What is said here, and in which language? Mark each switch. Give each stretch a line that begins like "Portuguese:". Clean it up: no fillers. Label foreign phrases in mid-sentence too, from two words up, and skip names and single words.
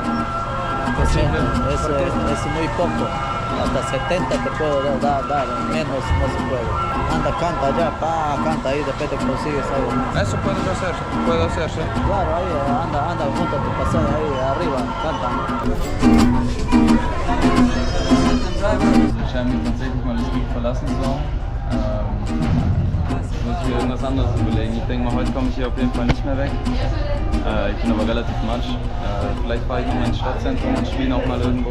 Spanish: Imposible. Es muy poco. Hasta 70 te puedo dar, menos no se puede. Anda, canta allá, canta ahí, después te consigues algo más. eso puedo hacer, sí. Claro, ahí, anda, junta tu pasaje ahí arriba, canta.
German: Ich scheine mir tatsächlich mal das Lied verlassen zu haben. Muss ich mir irgendwas anderes überlegen. Ich denke mal, heute komme ich hier auf jeden Fall nicht mehr weg. Ich bin aber relativ matsch. Vielleicht fahre ich noch mal ins Stadtzentrum und spiele auch mal irgendwo.